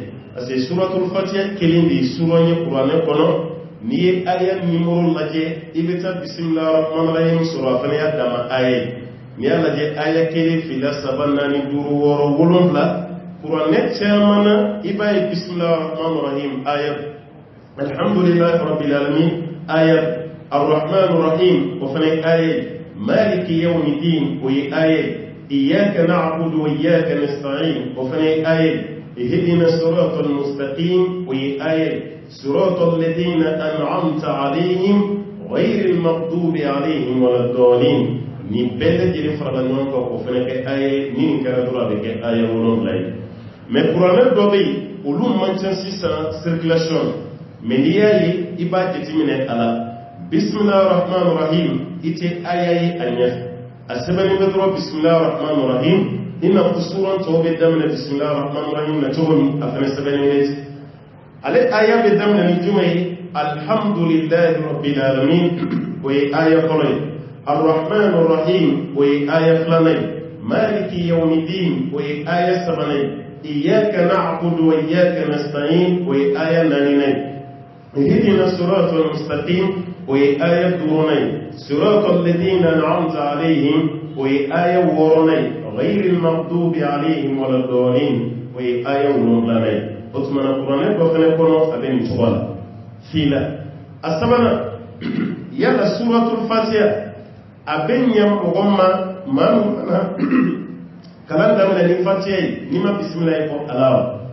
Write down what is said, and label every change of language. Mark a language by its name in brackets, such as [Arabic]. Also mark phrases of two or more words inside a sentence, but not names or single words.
[French] Parce que [Arabic] سورة الفاتحة [Bambara] kelen de ye suran ye kuranɛ kɔnɔ. N'i ye aya nimoro lajɛ i bɛ taa Bismillahirrahmanirrahim sɔrɔ a fana y'a dama aya ye. N'i y'a lajɛ aya 1, 2, 3, 4, 5, 6, 7 kuranɛ caman na i b'a ye Bismillahirrahmanirrahim aya. [Arabic] الحمد لله رب العالمين aya. [Bambara] Ar-Rahmanir-Rahim o fana aya. [Arabic] مالك يوم الدين [Bambara] o ye aya. [Arabic] إياك نعبد وإياك نستعين o fana aya. اهدنا الصراط المستقيم o ye aya. صراط الذين أنعمت عليهم غير المغضوب عليهم ولا الضالين. [Bambara] Ni bɛɛ lajɛlen farala ɲɔgɔn kan o fana kɛ aya ni nin kɛra dɔrɔn a bɛ kɛ aya 7 ye. Mais kuranɛ dɔ bɛ yen olu man ca sisan circulation. Mais n'i y'a ye i b'a jateminɛ a la. Bismillahirrahmanirrahim i tɛ aya ye a ɲɛfɛ. A sɛbɛnnen bɛ dɔrɔn Bismillahirrahmanirrahim i n'a fɔ suran tɔw bɛ daminɛ Bismillahirrahmanirrahim na cogo min a fana sɛbɛnnen bɛ ten. Ale aya bɛ daminɛ ni jumɛn ye? [Arabic] الحمد لله رب العالمين [Bambara] o ye aya fɔlɔ ye. Ar-Rahmanir-Rahim o ye aya 2 ye. [Arabic] مالك يوم الدين [Bambara] o ye aya 3 ye. [Arabic] إياك نعبد وإياك نستعين o ye aya 4 ye. اهدنا الصراط المستقيم [Bambara] o ye aya 5 ye. [Arabic] صراط الذين أنعمت عليهم [Bambara] o ye aya 6 ye. [Arabic] غير المغضوب عليهم ولا الضالين [Bambara] o ye aya 7 ye. O tuma na kuranɛ dɔ fana kɔnɔ a bɛ nin cogo la. Fila a sabanan yala [Arabic] سورة الفاتحة [Bambara] a bɛ ɲɛ mɔgɔ ma maa min fana kalan daminɛ ni fatiha ye n'i ma bisimilahi fɔ ala wa.